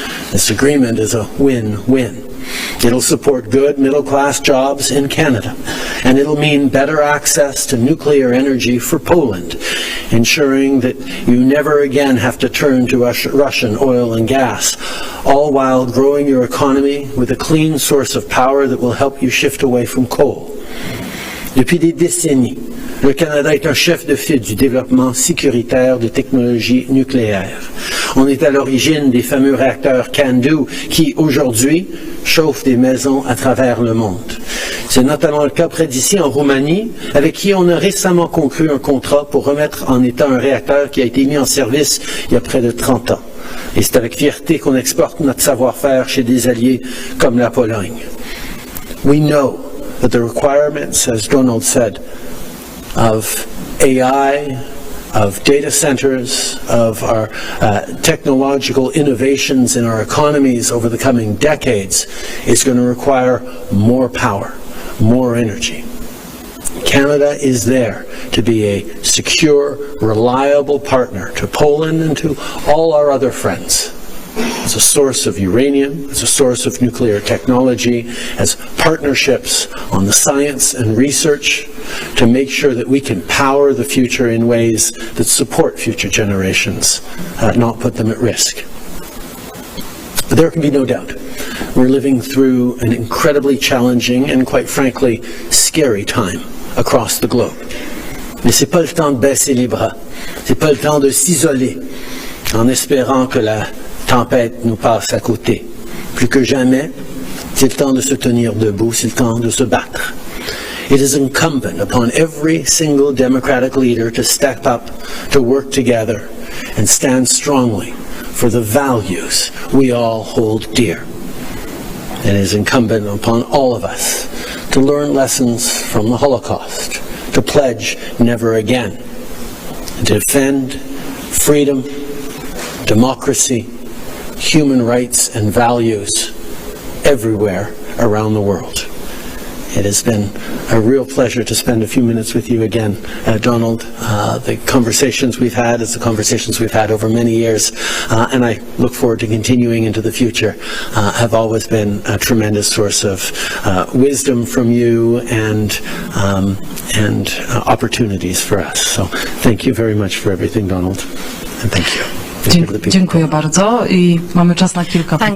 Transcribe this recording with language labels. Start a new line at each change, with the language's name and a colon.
English: This agreement is a win-win. It'll support good middle-class jobs in Canada, and it'll mean better access to nuclear energy for Poland, ensuring that you never again have to turn to Russian oil and gas, all while growing your economy with a clean source of power that will help you shift away from coal.
French: Depuis des décennies, le Canada est un chef de file du développement sécuritaire de technologies nucléaires. On est à l'origine des fameux réacteurs CANDU qui, aujourd'hui, chauffent des maisons à travers le monde. C'est notamment le cas près d'ici, en Roumanie, avec qui on a récemment conclu un contrat pour remettre en état un réacteur qui a été mis en service il y a près de 30 ans. Et c'est avec fierté qu'on exporte notre savoir-faire chez des alliés comme la Pologne.
English: We know that the requirements, as Donald said, of AI, of data centers, of our technological innovations in our economies over the coming decades is going to require more power, more energy. Canada is there to be a secure, reliable partner to Poland and to all our other friends. As a source of uranium, as a source of nuclear technology, as partnerships on the science and research to make sure that we can power the future in ways that support future generations, not put them at risk. But there can be no doubt. We're living through an incredibly challenging and, quite frankly, scary time across the globe.
French: Mais c'est pas le temps de baisser les bras. C'est pas le temps de s'isoler en espérant que la tempête nous passe à côté. Plus que jamais, c'est le temps de se tenir debout, c'est le temps de se battre.
English: It is incumbent upon every single democratic leader to step up, to work together, and stand strongly for the values we all hold dear. It is incumbent upon all of us to learn lessons from the Holocaust, to pledge never again, to defend freedom, democracy, human rights and values everywhere around the world. It has been a real pleasure to spend a few minutes with you again, Donald. The conversations we've had, it's the conversations we've had over many years, and I look forward to continuing into the future, have always been a tremendous source of wisdom from you and opportunities for us. So thank you very much for everything, Donald, and thank you.
Polish: Dziękuję bardzo i mamy czas na kilka pytań.